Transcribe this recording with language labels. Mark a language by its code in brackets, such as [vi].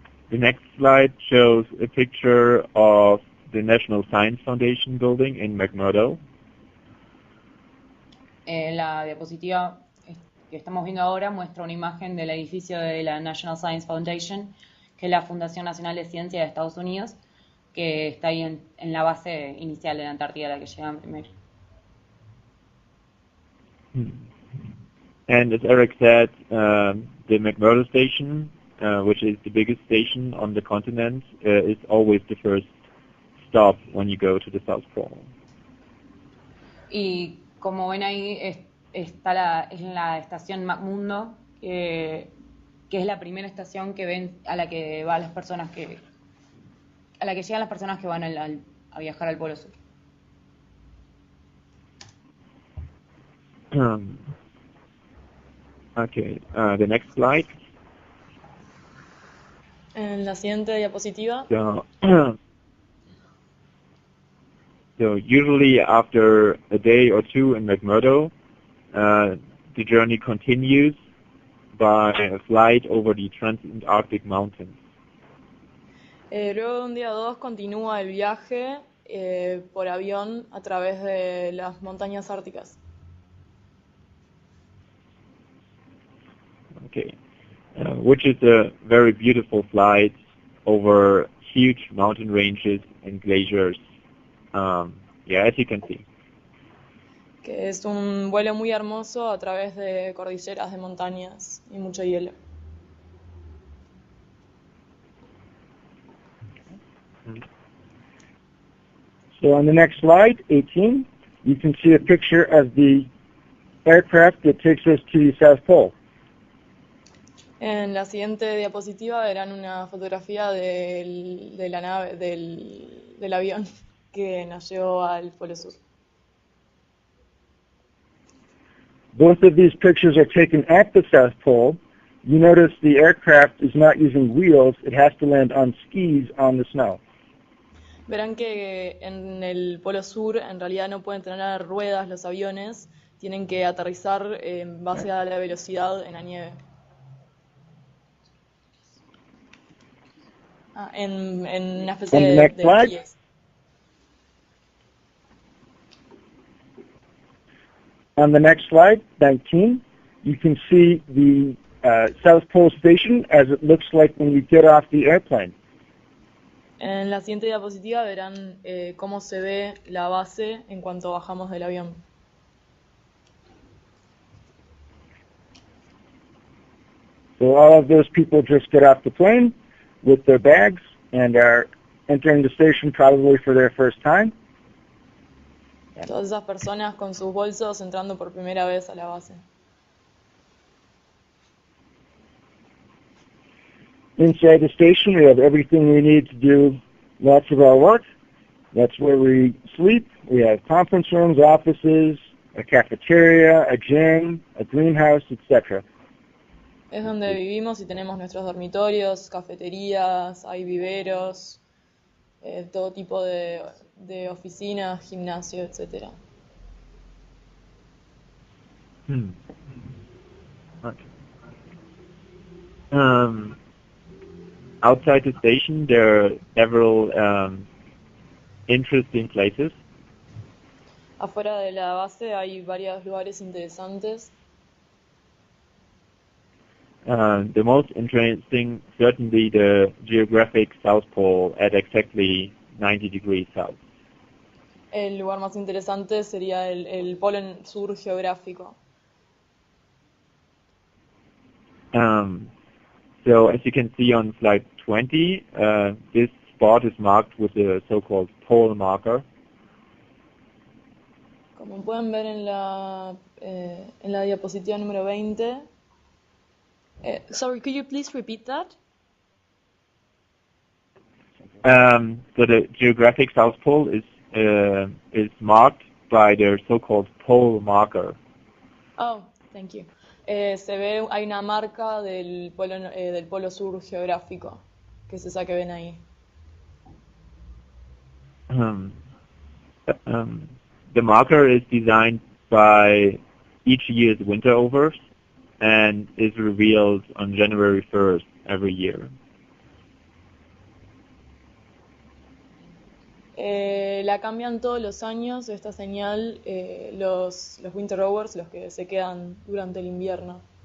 [en] The next slide shows a picture of the National Science Foundation building in McMurdo. [es] La diapositiva que estamos viendo ahora muestra una imagen del edificio de la National Science Foundation, que es la Fundación Nacional de Ciencia de Estados Unidos, que está ahí en la base inicial de la Antártida a la que llegan primero. [en] And as Erik said, the McMurdo station, which is the biggest station on the continent, is always the first stop when you go to the South Pole. [es] Y como ven ahí, está en la estación McMurdo, que es la primera estación que ven a la que van las personas a la que llegan las personas que van a viajar al Polo Sur. [en] Okay, the next slide. [es] En la siguiente diapositiva. [en] So usually after a day or two in McMurdo, the journey continues by a flight over the Transantarctic Mountains. [es] Luego de un día o dos continúa el viaje por avión a través de las montañas árticas. [en] Okay, which is a very beautiful flight over huge mountain ranges and glaciers. Yeah, as you can see. [es] Que es un vuelo muy hermoso a través de cordilleras de montañas y mucho hielo. [en] So on the next slide, 18, you can see a picture of the aircraft that takes us to the South Pole. [es] En la siguiente diapositiva verán una fotografía de la nave, del avión que nos llevó al Polo Sur. [en] Both of these pictures are taken at the South Pole. You notice the aircraft is not using wheels. It has to land on skis on the snow. [es] Verán que en el Polo Sur en realidad no pueden tener ruedas los aviones, tienen que aterrizar en base a la velocidad en la nieve. En una especie de esquíes. [en] On the next slide, 19, you can see the South Pole Station as it looks like when we get off the airplane. [es] En la siguiente diapositiva verán cómo se ve la base en cuanto bajamos del avión. [en] So all of those people just get off the plane with their bags and are entering the station probably for their first time. [es] Todas esas personas con sus bolsos entrando por primera vez a la base. [en] Inside the station, we have everything we need to do lots of our work. That's where we sleep. We have conference rooms, offices, a cafeteria, a gym, a greenhouse, etc. [es] Es donde vivimos y tenemos nuestros dormitorios, cafeterías, hay viveros, todo tipo de oficinas, gimnasio, etc. [en] Okay. Outside the station, there are several interesting places. [es] Afuera de la base hay varios lugares interesantes. [en] The most interesting, certainly the geographic South Pole at exactly 90 degrees south. [es] El lugar más interesante sería el polo sur geográfico. [en] So as you can see on slide 20, this spot is marked with a so-called pole marker. [es] Como pueden ver en la diapositiva número 20. [en] Sorry, could you please repeat that? So the geographic South Pole is marked by their so-called pole marker. Oh, thank you. [es] Se ve, hay una marca del polo sur geográfico, que es esa que ven ahí. [en] The marker is designed by each year's winter overs and is revealed on January 1st every year. [es] La cambian todos los años, esta señal, los winter overs, los que se quedan durante el invierno.